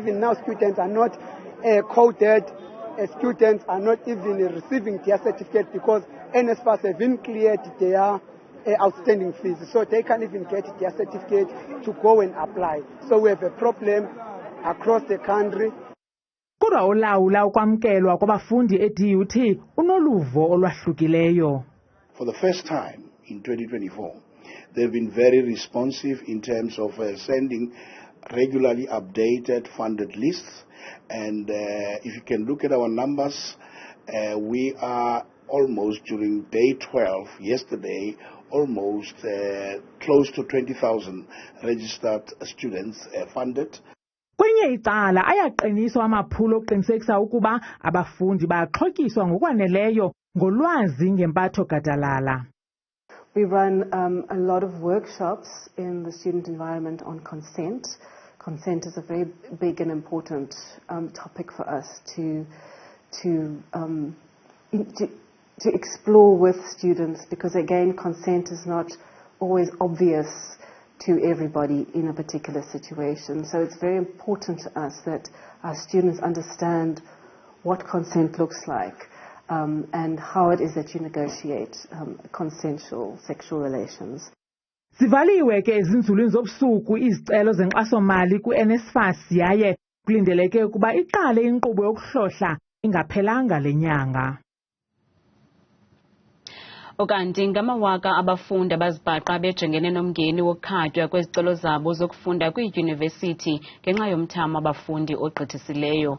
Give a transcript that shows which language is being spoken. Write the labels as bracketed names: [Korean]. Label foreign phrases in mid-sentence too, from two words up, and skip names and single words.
[English] Even now, students are not coded. Students are not even receiving their certificate because NSFAS have been cleared their outstanding fees. So they can't even get their certificate to go and apply. So we have a problem across the country. [Xhosa] Kodwa olawula ukwamkelwa kwabafundi e-DUT unoluvo olwahlukileyo. [English] For the first time in 2024, they've been very responsive in terms of sending regularly updated funded lists. And if you can look at our numbers, we are almost during day 12, yesterday, almost close to 20,000 registered students funded. [Xhosa] Kwenye icala ayaqiniswa amaphulo okuqinisekisa ukuba abafundi baxhotyiswa ngokwaneleyo ngolwazi ngempatho gadalala. [English] We run a lot of workshops in the student environment on consent. Consent is a very big and important topic for us to explore with students because again consent is not always obvious to everybody in a particular situation. So it's very important to us that our students understand what consent looks like and how it is that you negotiate consensual sexual relations. [Xhosa] Zivaliwe ke ezinzulwini zobusuku izicelo zenkxaso-mali ku-NSFAS yaye kulindeleke ukuba iqale inkqubo yokuhlohla ingaphelanga le nyanga. Ukanti ngamawaka abafundi abazibhaqa bejengene nomngeni wokukhatywa kwezicelo zabo zokufunda kwiidyunivesithi ngenxa yomthamo abafundi ogqithisileyo.